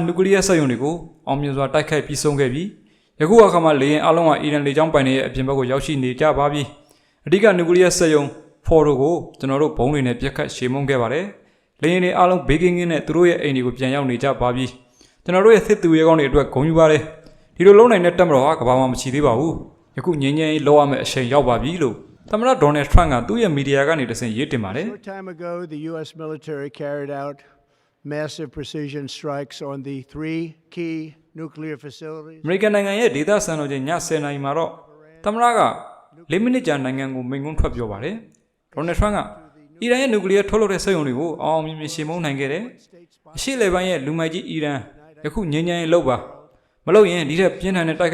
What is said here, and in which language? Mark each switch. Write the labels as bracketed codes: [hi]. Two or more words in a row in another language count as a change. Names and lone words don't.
[my] နျူကလ িয়ার စက်ရုံတွေကိုအောင်မြင်စွာတိုက်ခိုက်ပြီးဆုံးခဲ့ပြီးယခုအခါမှာလေယာဉ်အလုံးဟာအီရန်လေကြောင်းပိုင်တွေရဲ့အပြင်ဘက်ကိုရောက်ရှိနေကြပါပြီ။အဓိကနျူကလ িয়ার စက်ရုံ Fordo ကိုကျွန်တော်တို့ဘုံတွေနဲ့ပြက်ခတ်ရှေမုန်းခဲ့ပါတယ်။လေယာဉ်တွေအလုံးဘေးကင်းကင်းနဲ့သူတို့ရဲ့အိမ်တွေကိုပြန်ရောက်နေကြပါပြီ။ကျွန်တော်တို့ရဲ့သစ်သူရဲကောင်းတွေအတွက်ဂုဏ်ယူပါတယ်။ဒီလိုလုံးနိုင်တဲ့တပ်မတော်ဟာကမ္ဘာမှာမရှိသေးပါဘူး။ယခုငြိမ်းချမ်းရေးလောက်ရမယ့်အချိန်ရောက်ပါပြီလို့သမ္မတဒေါ်နယ်ထရန့်ကသူ့ရဲ့မီဒီယာကနေတဆင့်ရေးတင်ပါတယ်။ [en] Short time ago, the U.S. military carried out massive precision strikes on the three key nuclear facilities. [my] အမေရိကန်နိုင်ငံရဲ့ဒေသစံတော်ချိန်ည10:00 နာရီမှာတော့သမ္မတက4မိနစ်ကြာနိုင်ငံကိုမိန့်ခွန်းထွက်ပြောပါတယ်။ဒေါ်နယ်ထရန့်ကအီရန်ရဲ့နျူကလ িয়ার ထုတ်လုပ်တဲ့စက်ရုံတွေကိုအောင်မြင်မြင်ရှေမုန်းနိုင်ခဲ့တယ်။အရှေ့လေပိုင်းရဲ့လူမိုက်ကြီးအီရန်ယခုငြိမ်းချမ်းရေးလုပ်ပါမလုပ်ရင်ဒီထက်ပြင်းထန်တဲ့တိုက်